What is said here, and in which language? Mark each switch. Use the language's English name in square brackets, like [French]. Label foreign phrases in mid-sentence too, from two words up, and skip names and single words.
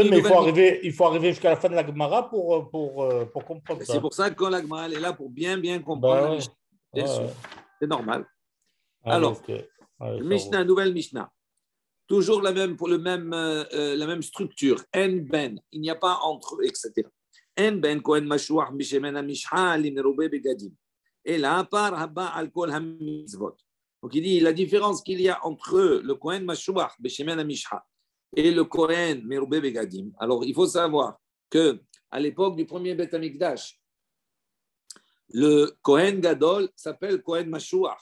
[French] Oui, mais il faut arriver jusqu'à la fin de la Gemara pour comprendre ça. C'est pour ça que la Gemara elle est là pour bien comprendre la Mishnah. C'est normal. Alors, Mishnah, nouvelle Mishnah. Toujours la même structure. [Hebrew] אין בין, [French] il n'y a pas entre, etc. [Hebrew] אין בין כהן משוח בשמן המשחה למרובה בגדים. [French] Et là, [Hebrew] פר הבא על כל המצוות. [French] Donc il dit la différence qu'il y a entre le [Hebrew] כהן משוח בשמן המשחה [French] et le [Hebrew] כהן מרובה בגדים. [French] Alors il faut savoir que à l'époque du premier [Hebrew] בית המקדש, [French] le [Hebrew] כהן גדול [French] s'appelle [Hebrew] כהן משוח.